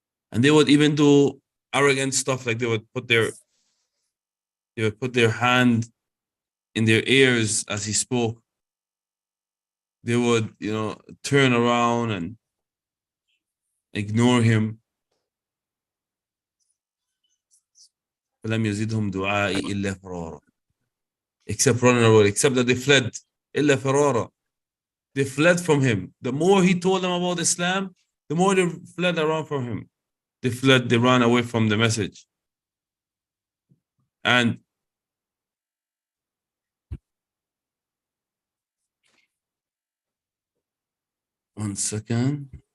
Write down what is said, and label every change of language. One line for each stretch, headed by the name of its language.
English: And they would even do arrogant stuff, like they would put their hand in their ears as he spoke. They would, turn around and ignore him.
Arabic: فلم يزدهم دعائي إلا فرارا.
English: Except running away, except that they fled.
Arabic: إلا فرارا.
English: They fled from him. The more he told them about Islam, the more they fled around from him. They fled, they ran away from the message. And one second.